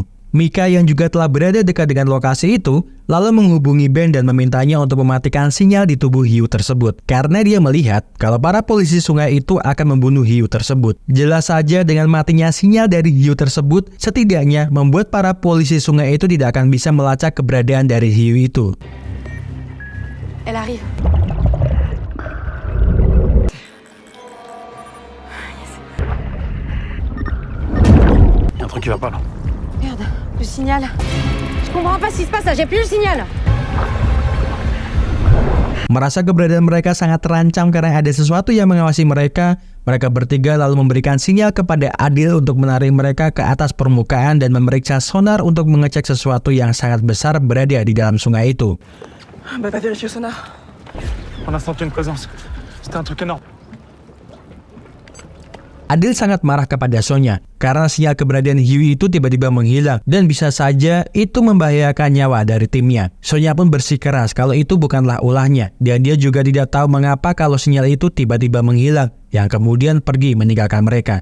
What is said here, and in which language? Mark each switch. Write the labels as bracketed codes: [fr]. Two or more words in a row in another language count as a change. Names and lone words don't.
[id] Mika yang juga telah berada dekat dengan lokasi itu lalu menghubungi Ben dan memintanya untuk mematikan sinyal di tubuh hiu tersebut karena dia melihat kalau para polisi sungai itu akan membunuh hiu tersebut. Jelas saja dengan matinya sinyal dari hiu tersebut setidaknya membuat para polisi sungai itu tidak akan bisa melacak keberadaan dari hiu itu. [fr] Elle arrive. Il y a un truc qui va pas là. Merde, le signal. Je comprends pas ce qui se passe là, j'ai plus le signal. [id] Merasa keberadaan mereka sangat terancam karena ada sesuatu yang mengawasi mereka, mereka bertiga lalu memberikan sinyal kepada Adil untuk menarik mereka ke atas permukaan dan memeriksa sonar untuk mengecek sesuatu yang sangat besar berada di dalam sungai itu. [fr] Bah va vérifier le sonar. On a senti une présence. C'était un truc énorme. [id] Adil sangat marah kepada Sonya karena sinyal keberadaan Hiu itu tiba-tiba menghilang dan bisa saja itu membahayakan nyawa dari timnya. Sonya pun bersikeras kalau itu bukanlah ulahnya dan dia juga tidak tahu mengapa kalau sinyal itu tiba-tiba menghilang yang kemudian pergi meninggalkan mereka.